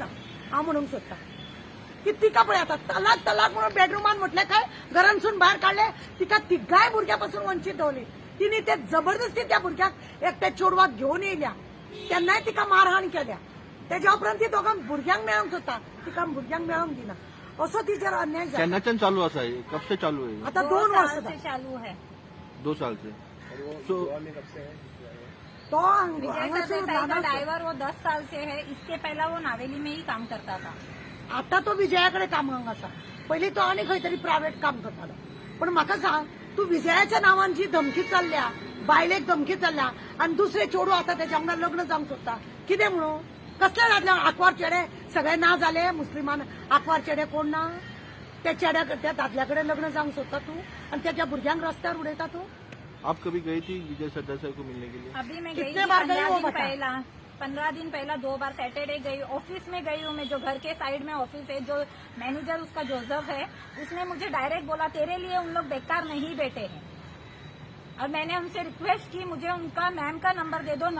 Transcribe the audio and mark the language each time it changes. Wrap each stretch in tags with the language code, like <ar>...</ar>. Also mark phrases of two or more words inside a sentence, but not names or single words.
<kok>हांव म्हणूंक सोदता की तिका पळय आता तलाक तलाक म्हणून बेडरुमान म्हटले काय घरांसून भायर काढले, तिका तिगाय भुरग्यापासून वंचित दवरली. तिने ते जबरदस्ती त्या भुरग्याक एकट्या चेडवाक घेवन येयल्या, तेन्नाय तिका मारहाण केल्या. त्याच्या उपरांत ती दोघां भुरग्यांक मेळोंक सोदता, तिका भुरग्यांक मेळोंक दिना, असो तिचेर अन्याय जाला. केन्नाच्यान चालू असा हे?</kok> <hi>कब से चालू है?</hi> <kok>आता 2</kok> <hi>साल</hi> <kok>वर्ष</kok> <hi>से</hi> <kok>जाली.</kok> <hi>चालू है. 2 साल से. सो तो विजय सर</hi> <kok>हांगासून</kok> <hi>देसाई का</hi> <kok>रानात-</kok> <hi>ड्राइवर वो 10 साल से है. इसके पहला वो नावेली में ही काम करता था.</hi> <kok>आता तो विजयाकडे कामाक आसा. पयलीं तो आनी खंय तरी प्रायव्हेट काम करतालो. पण म्हाका सांग, तू विजयाच्या नांवान जी धमकी चल्ल्या, बायलेक धमकी चल्ल्या, आणि दुसरे चेडू आता त्याच्या वांगडा लग्न जावंक सोदता, कितें म्हणून? कसले दादले आंकवार चेडे सगळे ना जाले मुस्लिमान आंकवार चेडे कोण ना? त्या त्या दादल्याकडे लग्न जावंक सोदता तू, आणि त्याच्या भुरग्यांक रस्त्यावर उडयता तू?</kok> <hi>आप कभी गई थी विजय सरदेसाई को मिलने के लिए? अभी मैं गई कितने थी बार गई हो 15 दिन पहला 2 बार सैटरडे गई. ऑफिस में गई हूँ मैं, जो घर के साइड में ऑफिस है, जो मैनेजर उसका जोसेफ है, उसने मुझे डायरेक्ट बोला तेरे लिए उन लोग बेकार नहीं बैठे हैं. और मैंने उनसे रिक्वेस्ट की मुझे उनका मैम का नंबर दे दो.</hi>